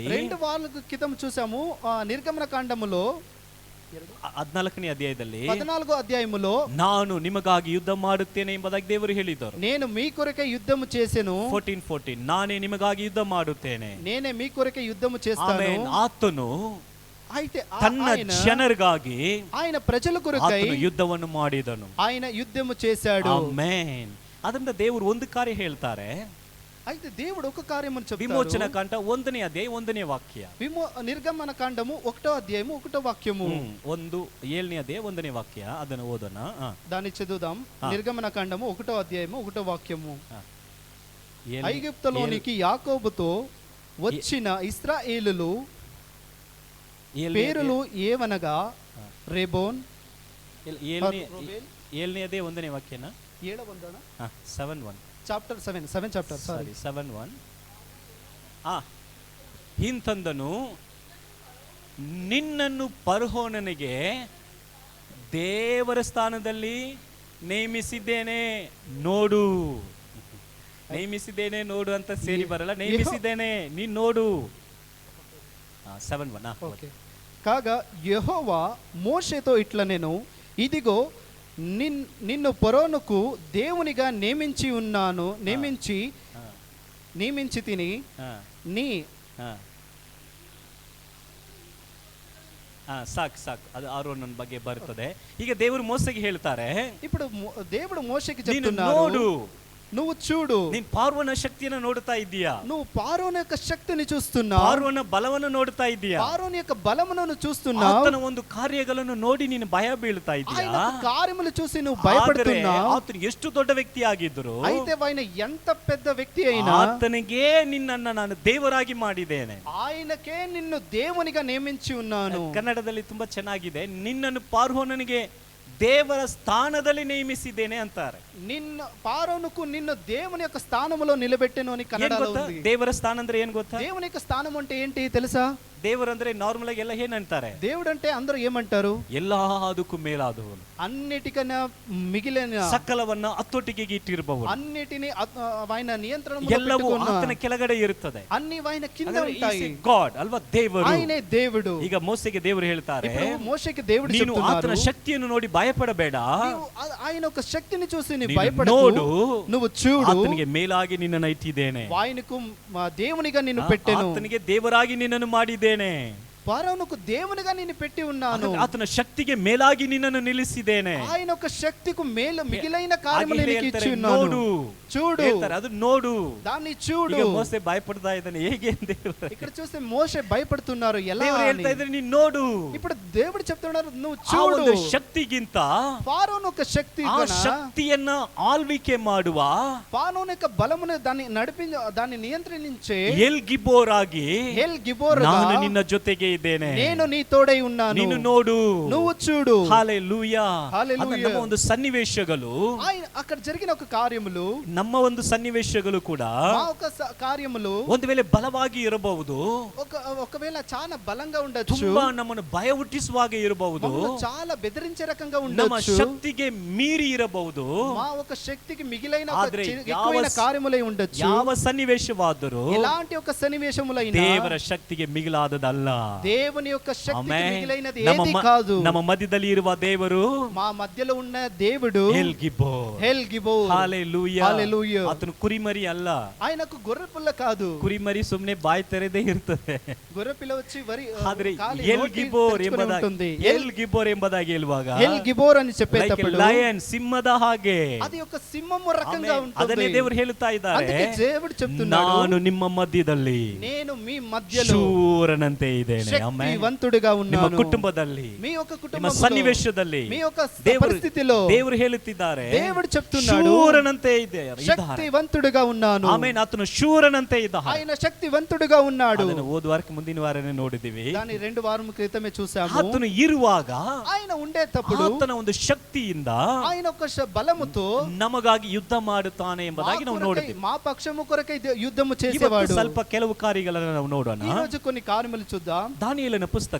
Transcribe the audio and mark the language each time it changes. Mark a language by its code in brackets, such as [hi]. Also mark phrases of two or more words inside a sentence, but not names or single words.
[te] 2 వారాల క్రితం చూసాము నిర్గమన కాండములో [kn] 14ನೇ ಅಧ್ಯಾಯದಲ್ಲಿ [te] 14వ అధ్యాయములో [kn] ನಾನು ನಿಮಗಾಗಿ ಯುದ್ಧ ಮಾಡುತ್ತೇನೆ ಎಂಬುದಾಗಿ ದೇವರು ಹೇಳಿದರು. [te] నేను మీ కొరకే యుద్ధము చేసెను. [kn] 14:14 ನಾನೇ ನಿಮಗಾಗಿ ಯುದ್ಧ ಮಾಡುತ್ತೇನೆ, [te] నేనే మీ కొరకే యుద్ధము చేస్తాను. [kn] ಆತನು [te] అయితే [kn] ತನ್ನ ಜನರಿಗಾಗಿ, [te] ఆయన ప్రజల కొరకై [kn] ಯುದ್ಧವನ್ನು ಮಾಡಿದನು. [te] ఆయన యుద్ధము చేశాడు. [kn] ಆಮೆನ್. ಅದರಿಂದ ದೇವರು ಒಂದು ಕಾರ್ಯ ಹೇಳ್ತಾರೆ. [te] అయితే దేవుడు ఒక కార్యము చెప్తాడు. విమోచన కాండ [kn] 1ನೇ ಅಧ್ಯಾಯ 1ನೇ ವಾಕ್ಯ. [te] నిర్గమన కాండము 1వ అధ్యాయము 1వ వాక్యము. [kn] 7ನೇ ಅಧ್ಯಾಯ 1ನೇ ವಾಕ್ಯ. ಅದನ್ನು ಓದೋಣ. [te] దాన్ని చదువుదాం. నిర్గమన కాండము 1వ అధ్యాయము 1వ వాక్యము. ఐగుప్తులోనికి యాకోబుతో వచ్చిన ఇశ్రాయేలులు పేరులు ఏవనగా రేబోన్. [kn] 7ನೇ ಅಧ್ಯಾಯ 1ನೇ ವಾಕ್ಯನಾ? 7:1 [en] chapter 7 chapter sorry [kn] 7:1. ಹಿಂತಂದನು, ನಿನ್ನನ್ನು ಫರೋಹನಿಗೆ ದೇವರ ಸ್ಥಾನದಲ್ಲಿ ನೇಮಿಸಿದ್ದೇನೆ ನೋಡು. ನೇಮಿಸಿದ್ದೇನೆ ನೋಡು ಅಂತ ಸೇರಿ ಬರಲ್ಲ, ನೇಮಿಸಿದ್ದೇನೆ ನೀನ್ ನೋಡು. 7:1 [te] ఓకే. కాగా యెహోవా మోషేతో ఇట్లా నేను ఇదిగో నిన్ను ఫరోనుకు దేవునిగా నియమించి తిని నీ [kn] ಸಾಕು ಅದು ಆರೋನನ ಬಗ್ಗೆ ಬರ್ತದೆ. ಈಗ ದೇವರು ಮೋಸೆಗೆ ಹೇಳ್ತಾರೆ, [te] ఇప్పుడు దేవుడు మోషేకి [kn] ನೀನು [te] చెప్తున్నాడు, [kn] ನೋಡು, [te] నువ్వు చూడు. [kn] ನೀನ್ ಪಾರ್ವನ ಶಕ್ತಿಯನ್ನು ನೋಡ್ತಾ ಇದ್ದೀಯಾ, [te] నువ్వు పారోను యొక్క శక్తిని చూస్తున్నావు, [kn] ಪಾರ್ವನ ಬಲವನ್ನು ನೋಡ್ತಾ ಇದ್ದೀಯಾ, [te] పారోను యొక్క బలమును చూస్తున్నావు, [kn] ಆತನ ಒಂದು ಕಾರ್ಯಗಳನ್ನು ನೋಡಿ ನೀನು ಭಯ ಬೀಳ್ತಾ [te] ఆయన [kn] ಇದ್ದೀಯಾ. [te] కార్యములు చూసి నువ్వు [kn] ಆದರೆ [te] భయపడుతున్నావు. [kn] ಆತನು ಎಷ್ಟು ದೊಡ್ಡ ವ್ಯಕ್ತಿ ಆಗಿದ್ರು, [te] అయితే ఆయన ఎంత పెద్ద వ్యక్తి అయినా [kn] ಆತನಿಗೆ ನಿನ್ನನ್ನು ನಾನು ದೇವರಾಗಿ ಮಾಡಿದ್ದೇನೆ. [te] ఆయనకే నిన్ను దేవునిగా నియమించి ఉన్నాను. [kn] ಕನ್ನಡದಲ್ಲಿ ತುಂಬಾ ಚೆನ್ನಾಗಿದೆ, ನಿನ್ನನ್ನು ಪಾರ್ವನನಿಗೆ ದೇವರ ಸ್ಥಾನದಲ್ಲಿ ನೇಮಿಸಿದ್ದೇನೆ ಅಂತಾರೆ. [te] నిన్ను పారోనుకు నిన్ను దేవుని యొక్క స్థానములో నిలబెట్టెను అని కన్నడలో ఉంది. [kn] ದೇವರ ಸ್ಥಾನ ಅಂದ್ರೆ ಏನ್ ಗೊತ್ತಾ? [te] దేవుని యొక్క స్థానం అంటే ఏంటి తెలుసా? [kn] ದೇವರಂದ್ರೆ ನಾರ್ಮಲ್ ಆಗಿ ಎಲ್ಲ ಏನ್ ಅಂತಾರೆ? [te] దేవుడు అంటే అందరూ ఏమంటారు? [kn] ಎಲ್ಲದಕ್ಕೂ ಮೇಲಾದವನು, [te] అన్నిటికన్నా మిగిలిన [kn] ಸಕಲವನ್ನ ಹತ್ತೊಟ್ಟಿಗೆ ಇಟ್ಟಿರಬಹುದು, [te] అన్నిటిని ఆయన నియంత్రణలో [kn] ಎಲ್ಲವೂ [te] పెట్టుకున్న [kn] ಆತನ ಕೆಳಗಡೆ ಇರುತ್ತದೆ. [te] అన్ని ఆయన కింద ఉంటాయి. [kn] ಗಾಡ್ ಅಲ್ವಾ, ದೇವರು. [te] ఆయనే దేవుడు. [kn] ಈಗ ಮೋಸೆಗೆ ದೇವರು ಹೇಳ್ತಾರೆ, [te] ఇప్పుడు మోషేకి దేవుడు [kn] ನೀನು [te] చెప్తున్నారు, [kn] ಆತನ ಶಕ್ತಿಯನ್ನು ನೋಡಿ ಭಯಪಡಬೇಡ, [te] ఆయన ఒక శక్తిని చూసి నీ [kn] ನೀನು [te] భయపడకు, [kn] ನೋಡು, [te] నువ్వు చూడు, [kn] ಆತನಿಗೆ ಮೇಲಾಗಿ ನಿನ್ನನ್ನು ಇಟ್ಟಿದ್ದೇನೆ, [te] ఆయనకు దేవునిగా నిన్ను పెట్టెను, [kn] ಆತನಿಗೆ ದೇವರಾಗಿ ನಿನ್ನನ್ನು ಮಾಡಿದ್ದೇನೆ, [te] ఫరోనుకు దేవునిగా నిన్ను పెట్టి ఉన్నాను, [kn] ಆತನ ಶಕ್ತಿಗೆ ಮೇಲಾಗಿ ನಿನ್ನನ್ನು ನಿಲ್ಲಿಸಿದ್ದೇನೆ. [te] ఆయన ఒక శక్తికు మిగిలిన కార్యములు నీకు ఇచ్చి ఉన్నాను. [kn] ನೋಡು, [te] చూడు, [kn] ಹೇಳ್ತಾರೆ, ಅದು ನೋಡು. [te] దాన్ని చూడు. [kn] ಈಗ ಮೋಸೆ ಭಯಪಡ್ತಾ ಇದ್ದಾನೆ, ಹೇಗೆ ದೇವರು [te] ఇక్కడ చూస్తే మోషే భయపడుతున్నారు, ఎలా [kn] ದೇವರು ಹೇಳ್ತಾ ಇದ್ದಾರೆ, ನೀನು ನೋಡು. [te] ఇప్పుడు దేవుడు చెప్తున్నారు, నువ్వు [kn] ಆ [te] చూడు. [kn] ಒಂದು ಶಕ್ತಿಗಿಂತ [te] ఫారోను ఒక శక్తి, [kn] ಆ ಶಕ್ತಿಯನ್ನ ಆಳ್ವಿಕೆ ಮಾಡುವ [te] ఫారోను యొక్క బలమును దాన్ని నియంత్రించే [kn] ಎಲ್ ಗಿಬೋರ್ ಆಗಿ [te] ఎల్ గిబోర్ [kn] ನಾನು ನಿನ್ನ ಜೊತೆಗೆ ಇದ್ದೇನೆ, [te] నేను నీ తోడై ఉన్నాను, [kn] ನೀನು ನೋಡು, [te] నువ్వు చూడు. [kn] ಹಲ್ಲೆಲೂಯಾ. [te] హల్లెలూయా. [kn] ಅದು ನಮ್ಮ ಒಂದು ಸನ್ನಿವೇಶಗಳು, [te] అక్కడ జరిగిన ఒక కార్యములు, [kn] ನಮ್ಮ ಒಂದು ಸನ್ನಿವೇಶಗಳು ಕೂಡ [te] మా ఒక కార్యములు [kn] ಒಂದು ವೇಳೆ ಬಲವಾಗಿ ಇರಬಹುದು, [te] ఒకవేళ చాలా బలంగా ఉండొచ్చు, [kn] ತುಂಬಾ ನಮ್ಮನ್ನು ಭಯ ಹುಟ್ಟಿಸುವಾಗ ಇರಬಹುದು, [te] చాలా బెదిరించే రకంగా [kn] ನಮ್ಮ [te] ఉండొచ్చు, [kn] ಶಕ್ತಿಗೆ ಮೀರಿ ಇರಬಹುದು, [te] మా ఒక శక్తికి మిగిలిన [kn] ఆದ್ರೆ [te] ఎక్కువైన కార్యములై ఉండొచ్చు. [kn] ಯಾವ ಸನ್ನಿವೇಶವಾದರೂ [te] ఎలాంటి ఒక సన్నివేశములైనా [kn] ದೇವರ ಶಕ್ತಿಗೆ ಮಿಗಿಲಾದದಲ್ಲ. [te] దేవుని యొక్క శక్తికి మిగిలినది [kn] ನಮ್ಮ [te] ఏది కాదు. [kn] ನಮ್ಮ ಮಧ್ಯದಲ್ಲಿ ಇರುವ ದೇವರು, [te] మా మధ్యలో ఉన్న దేవుడు [kn] ಎಲ್ ಗಿಬೋರ್. [te] హల్లెలూయా. హల్లెలూయా. [kn] ಆತನು ಕುರಿಮರಿ ಅಲ್ಲ, [te] ఆయనకు గొర్రె పిల్ల కాదు. [kn] ಕುರಿಮರಿ ಸುಮ್ಮನೆ ಬಾಯಿ ತೆರೆದೇ ಇರ್ತದೆ, [te] గొర్రె పిల్ల వచ్చి [kn] ಆದ್ರೆ ಎಲ್ ಗಿಬೋರ್ ಎಂಬುದಾಗಿ ಹೇಳುವಾಗ [te] ఎల్ గిబోర్ అని చెప్పేటప్పుడు [kn] ಲಯನ್, ಸಿಂಹದ ಹಾಗೆ, [te] అది ఒక సింహము రకంగా ఉంటుంది. [kn] ಅದನ್ನೇ ದೇವರು ಹೇಳುತ್ತಾ ಇದ್ದಾರೆ, [te] అందుకే దేవుడు చెప్తున్నాడు, [kn] ನಾನು ನಿಮ್ಮ ಮಧ್ಯದಲ್ಲಿ [te] నేను మీ మధ్యలో [kn] ಶೂರನಂತೆ ಇದ್ದೇನೆ. [te] శక్తివంతుడిగా [kn] ನಿಮ್ಮ [te] ఉన్నాను. [kn] ಕುಟುಂಬದಲ್ಲಿ, [te] మీ యొక్క [kn] ನಿಮ್ಮ [te] కుటుంబంలో, [kn] ಸನ್ನಿವೇಶದಲ್ಲಿ, [te] మీ యొక్క పరిస్థితిలో [kn] ದೇವರು ಹೇಳುತ್ತಿದ್ದಾರೆ, [te] దేవుడు చెప్తున్నాడు, [kn] ಶೂರನಂತೆ ಇದ್ದಾರೆ. [te] శక్తివంతుడిగా ఉన్నాను. [kn] ಆಮೇಲೆ ಆತನು ಶೂರನಂತೆ ಇದ್ದ, [te] ఆయన శక్తివంతుడిగా ఉన్నాడు. [kn] ಅದನ್ನು ಹೋದ ವಾರಕ್ಕೆ ಮುಂದಿನ ವಾರನೇ ನೋಡಿದ್ದೀವಿ. [te] దాని 2 వారం క్రితమే చూసాము. [kn] ಆತನು ಇರುವಾಗ, [te] ఆయన ఉండేటప్పుడు [kn] ಆತನ ಒಂದು ಶಕ್ತಿಯಿಂದ [te] ఆయన ఒక బలముతో [kn] ನಮಗಾಗಿ ಯುದ್ಧ ಮಾಡುತ್ತಾನೆ ಎಂಬುದಾಗಿ ನಾವು ನೋಡಿದ್ದೀವಿ. [te] మా పక్షము కొరకై యుద్ధము [kn] ಇವತ್ತು [te] చేసేవాడు. [kn] ಸ್ವಲ್ಪ ಕೆಲವು ಕಾರ್ಯಗಳನ್ನು ನಾವು ನೋಡೋಣ. [te] ఈ రోజు కొన్ని కార్యములు చూద్దాం. [kn] ದಾನಿಯೇಲನ ಪುಸ್ತಕ